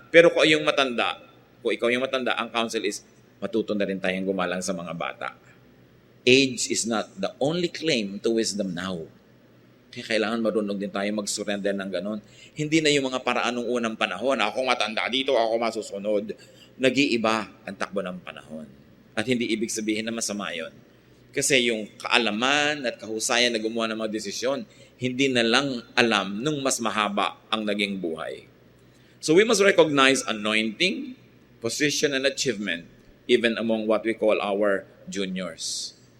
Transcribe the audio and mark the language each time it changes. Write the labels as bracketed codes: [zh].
[tl] Pero kung ikaw yung matanda, ang counsel is, matuto na rin tayong gumalang sa mga bata. [en] Age is not the only claim to wisdom now. [tl] Kaya kailangan marunong din tayo mag-surrender ng ganon. Hindi na yung mga paraan ng unang panahon, ako matanda dito, ako masusunod. Nag-iiba ang takbo ng panahon. At hindi ibig sabihin na masama yun. Kasi yung kaalaman at kahusayan na gumawa ng mga desisyon, hindi na lang alam nung mas mahaba ang naging buhay. [en] So we must recognize anointing, position, and achievement even among what we call our juniors.